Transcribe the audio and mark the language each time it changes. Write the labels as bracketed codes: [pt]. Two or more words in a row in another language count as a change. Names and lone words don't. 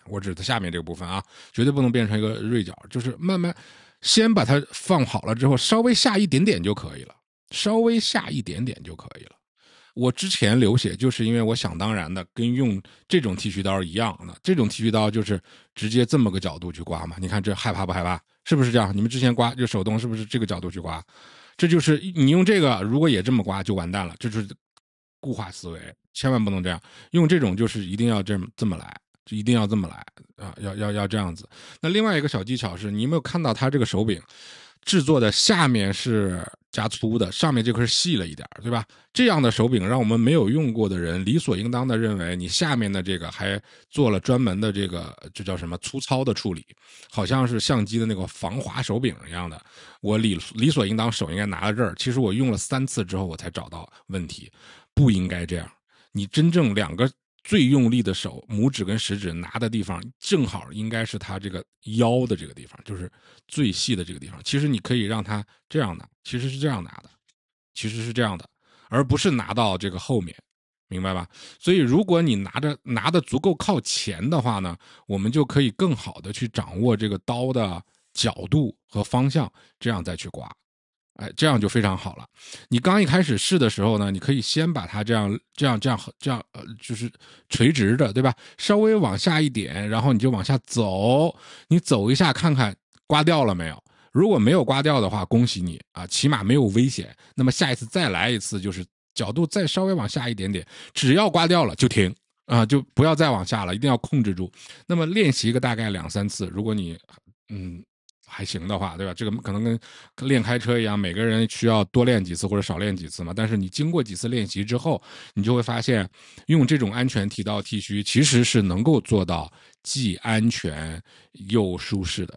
[zh] 我指的下面這個部分啊，絕對不能變成一個銳角，就是慢慢。先把它放好了之後，稍微下一點點就可以了，我之前流血就是因為我想當然的跟用這種剃鬚刀一樣的，這種剃鬚刀就是直接這麼個角度去刮嘛。你看這害怕不害怕？是不是這樣？你們之前刮就手動是不是這個角度去刮？這就是你用這個如果也這麼刮就完蛋了，這就是固化思維，千萬不能這樣。用這種就是一定要這麼來。就一定要這麼來啊，要這樣子。那另外一個小技巧是，你有沒有看到它這個手柄制作的下面是加粗的，上面這塊細了一點，對吧？這樣的手柄讓我們沒有用過的人理所應當的認為你下面的這個還做了專門的這叫什麼粗糙的處理，好像是相機的那個防滑手柄一樣的。我理所應當手應該拿到這兒，其實我用了3次之後我才找到問題，不應該這樣。你真正兩個最用力的手，拇指跟食指拿的地方，正好应該是它這個腰的這個地方，就是最細的這個地方。其實你可以讓它這樣拿，其實是這樣拿的，其實是這樣的，而不是拿到這個後面，明白吧？所以如果你拿的足夠靠前的話呢，我们就可以更好的去掌握这個刀的角度和方向，這樣再去刮。哎，這樣就非常好了。你剛一開始試的時候呢，你可以先把它這樣，就是垂直的，對吧？稍微往下一點，然後你就往下走，你走一下看看刮掉了沒有。如果沒有刮掉的話，恭喜你啊，起碼沒有危險。那麼下一次再來一次，就是角度再稍微往下一點點，只要刮掉了就停啊，就不要再往下了，一定要控制住。那麼練習個大概2-3次，如果你還行的話，對吧？這個可能跟練開車一樣，每個人需要多練幾次或者少練幾次嘛。但是你經過幾次練習之後，你就會發現，用這種安全剃刀剃鬚其實是能夠做到既安全又舒適的。